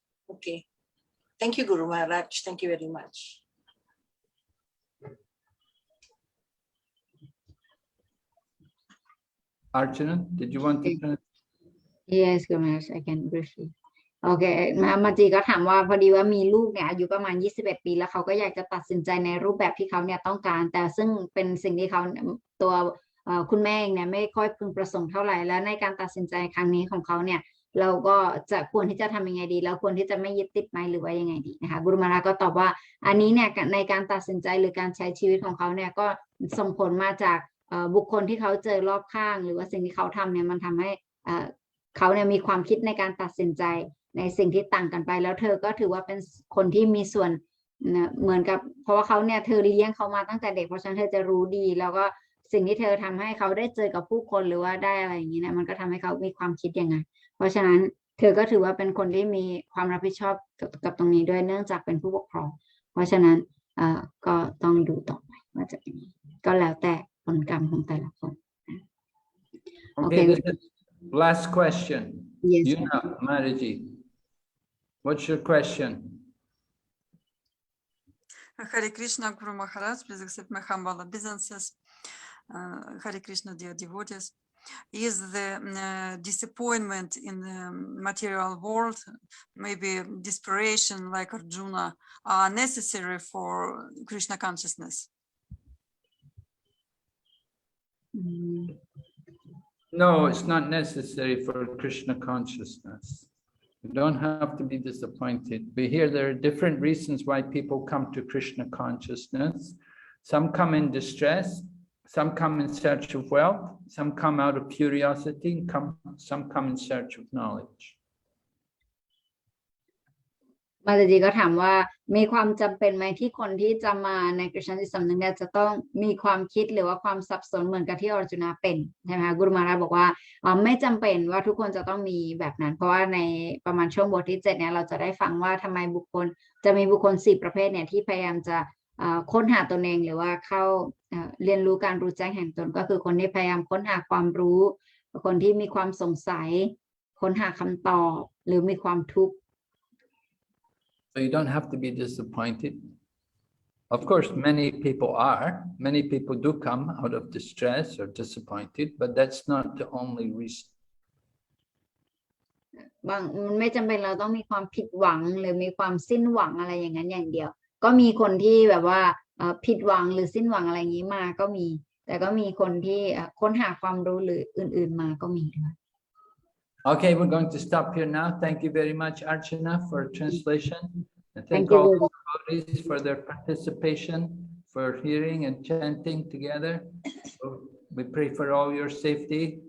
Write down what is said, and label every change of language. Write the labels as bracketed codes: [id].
[en] Okay. Thank you, Guru Maharaj. Thank you very much. Archana, did you want to? Yes, Guru Maharaj, I can briefly. [th] โอเคมาจีก็ถามว่าพอดีว่ามีลูกเนี่ยอายุประมาณ21 ปีแล้วเขาก็อยากจะตัดสินใจในรูปแบบที่เขาเนี่ยต้องการแต่ซึ่งเป็นสิ่งที่เขาตัว คุณแม่เองเนี่ยไม่ค่อยพึงประสงค์เท่าไหร่แล้วในการตัดสินใจครั้งนี้ของเขาเนี่ยเราก็จะควรที่จะทำยังไงดีแล้วควรที่จะไม่ยึดติดไหมหรือว่ายังไงดีนะคะกุรุมาราก็ตอบว่าอันนี้เนี่ยในการตัดสินใจหรือการใช้ชีวิตของเขาเนี่ยก็ส่งผลมาจากบุคคลที่เขาเจอรอบข้างหรือว่าสิ่งที่เขาทำเนี่ยมันทำให้เขาเนี่ยมีความคิดในการตัดสินใจ ในสิ่งที่ต่างกันไปแล้วเธอก็ถือว่าเป็นคนที่มีส่วนเหมือนกับเพราะว่าเขาเนี่ยเธอเลี้ยงเขามาตั้งแต่เด็กเพราะฉะนั้นเธอจะรู้ดี แล้วก็สิ่งที่เธอทำให้เขาได้เจอกับผู้คนหรือว่าได้อะไรอย่างนี้นะมันก็ทำให้เขามีความคิดยังไงเพราะฉะนั้นเธอก็ถือว่าเป็นคนที่มีความรับผิดชอบกับตรงนี้ด้วยเนื่องจากเป็นผู้ปกครองเพราะฉะนั้นก็ต้องดูต่อไปว่าจะเป็นก็แล้วแต่ผลกรรมของแต่ละคน [en] Okay, this is last question. Yes, Yuna Maraji, what's your question? Hare Krishna, Guru Maharaj, please accept my humble obeisances. Hare Krishna, dear devotees. Is the disappointment in the material world, maybe desperation like Arjuna, are necessary for Krishna consciousness? No, it's not necessary for Krishna consciousness. You don't have to be disappointed. We hear there are different reasons why people come to Krishna consciousness. Some come in distress, some come in search of wealth, some come out of curiosity, some come in search of knowledge. [th] มาเลยดีก็ถามว่ามีความจำเป็นไหมที่คนที่จะมาในกฤษณจิตสำนึกเนี่ยจะต้องมีความคิดหรือว่าความสับสนเหมือนกับที่อรจุนาเป็นใช่ไหมคะกุรุมาราบอกว่าไม่จำเป็นว่าทุกคนจะต้องมีแบบนั้นเพราะว่าในประมาณช่วงบทที่7เนี่ยเราจะได้ฟังว่าทำไมบุคคลจะมีบุคคล4ประเภทเนี่ยที่พยายามจะค้นหาตนเองหรือว่าเข้าเรียนรู้การรู้แจ้งแห่งตนก็คือคนที่พยายามค้นหาความรู้คนที่มีความสงสัยค้นหาคำตอบหรือมีความทุกข์ [en] So you don't have to be disappointed. Of course, many people are. Many people do come out of distress or disappointed, but that's not the only reason. [th] มันไม่จำเป็นเราต้องมีความผิดหวังหรือมีความสิ้นหวังอะไรอย่างนั้นอย่างเดียวก็มีคนที่แบบว่าผิดหวังหรือสิ้นหวังอะไรอย่างนี้มาก็มีแต่ก็มีคนที่ค้นหาความรู้หรืออื่นๆมาก็มีด้วย [en] Okay, we're going to stop here now. Thank you very much, Archana, for translation. And Thank thank all you. the devotees for their participation, for hearing and chanting together. We pray for all your safety.